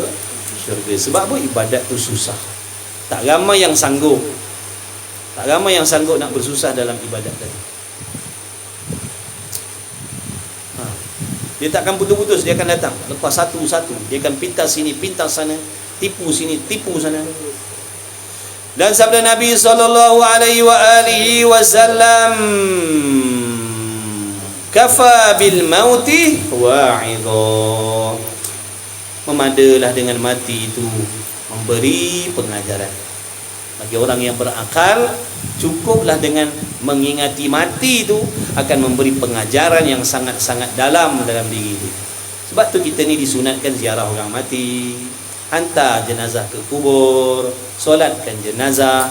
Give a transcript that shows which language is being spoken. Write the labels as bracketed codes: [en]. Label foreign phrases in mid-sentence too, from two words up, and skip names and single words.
[ms] Sebab apa? Ibadat tu susah. Tak ramai yang sanggup. Tak ramai yang sanggup nak bersusah dalam ibadat tadi. Dia tak akan putus-putus, dia akan datang lepas satu-satu. Dia akan pintas sini, pintas sana, tipu sini, tipu sana. Dan sabda Nabi [ar] sallallahu alaihi wasallam, kafa bil mauti wa'idha. [ms] Memadalah dengan mati itu memberi pengajaran. Bagi orang yang berakal, cukuplah dengan mengingati mati itu akan memberi pengajaran yang sangat-sangat dalam diri itu. Sebab tu kita ni disunatkan ziarah orang mati, hantar jenazah ke kubur, solatkan jenazah.